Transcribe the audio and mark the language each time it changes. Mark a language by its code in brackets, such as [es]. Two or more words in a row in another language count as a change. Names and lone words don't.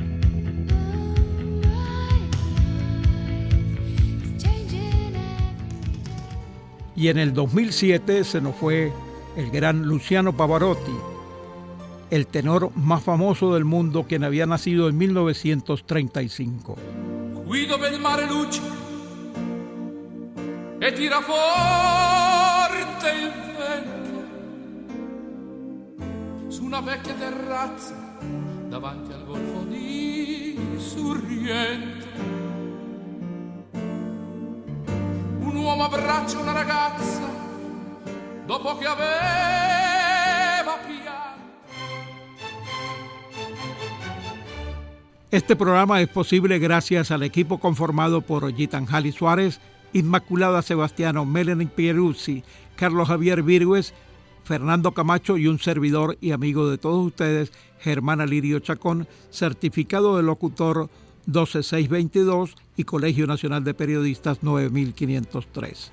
[es] Y en el 2007 se nos fue el gran Luciano Pavarotti, el tenor más famoso del mundo, quien había nacido en 1935. [it] Qui dove il mare luccica e tira forte il vento, su una vecchia terrazza davanti al golfo di Sorrento, un uomo abbraccia una ragazza dopo che aveva pianto. [es] Este programa es posible gracias al equipo conformado por Gitanjali Suárez, Inmaculada Sebastiano, Melanie Pieruzzi, Carlos Javier Virgües, Fernando Camacho y un servidor y amigo de todos ustedes, Germán Alirio Chacón, certificado de locutor 12622 y Colegio Nacional de Periodistas 9503.